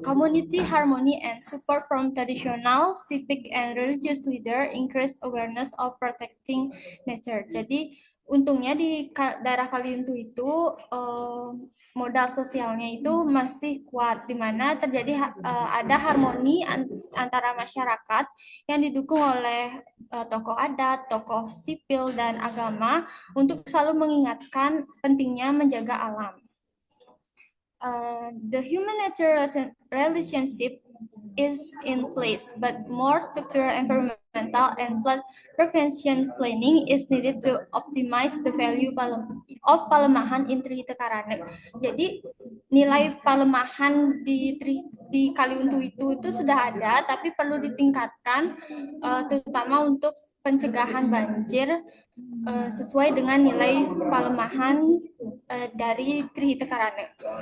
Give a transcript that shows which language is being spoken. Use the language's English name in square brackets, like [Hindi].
[English] Community harmony and support from traditional, civic, and religious leader increase awareness of protecting nature. [Indonesian] Jadi, untungnya di daerah Kaliuntu itu modal sosialnya itu masih kuat, di mana terjadi ada harmoni antara masyarakat yang didukung oleh tokoh adat, tokoh sipil, dan agama untuk selalu mengingatkan pentingnya menjaga alam. [English] The human-nature relationship is in place, but more structural environmental and flood prevention planning is needed to optimize the value of Palemahan in Trihita Karana. [Indonesian] Jadi nilai Palemahan di Kaliuntu itu sudah ada, tapi perlu ditingkatkan, terutama untuk pencegahan banjir sesuai dengan nilai Palemahan dari Trihita Karana.